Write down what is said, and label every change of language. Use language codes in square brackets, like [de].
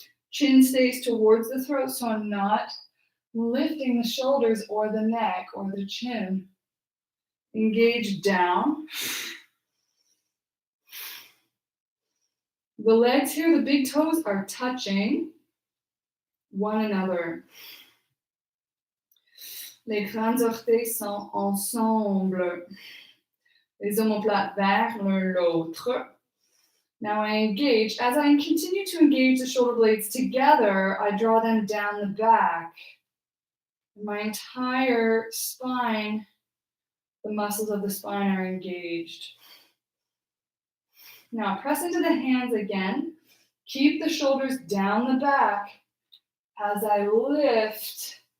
[en] Chin stays towards the throat, so I'm not lifting the shoulders or the neck or the chin. Engage down. The legs here, the big toes are touching one another. [fr] Les grands orteils sont ensemble. Les omoplates vers l'un l'autre. [en] Now I engage. As I continue to engage the shoulder blades together, I draw them down the back. My entire spine, the muscles of the spine are engaged. Now press into the hands again. Keep the shoulders down the back as I lift.